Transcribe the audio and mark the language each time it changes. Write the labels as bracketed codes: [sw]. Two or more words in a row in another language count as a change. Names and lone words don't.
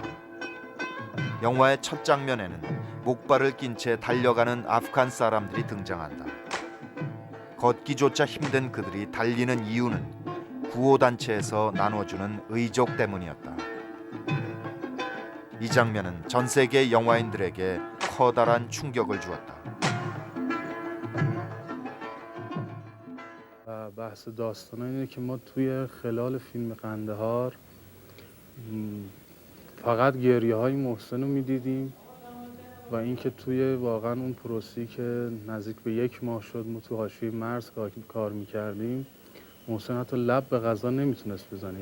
[ko] 영화의 첫 장면에는 목발을 낀 채 달려가는 아프간 사람들이 등장한다. 걷기조차 힘든 그들이 달리는 이유는 구호단체에서 나눠주는 의족 때문이었다. 이 장면은 전 세계 영화인들에게 커다란 충격을 주었다. [fa] بحث داستان اینه که ما توی خلال فیلم قندهار فقط گریه های محسن رو میدیدیم و اینکه توی واقعا اون پروسه‌ای که نزدیک به 1 ماه شد ما تو حاشیه مرز کار میکردیم محسن حتی لب به غذا نمیتونست بزنه.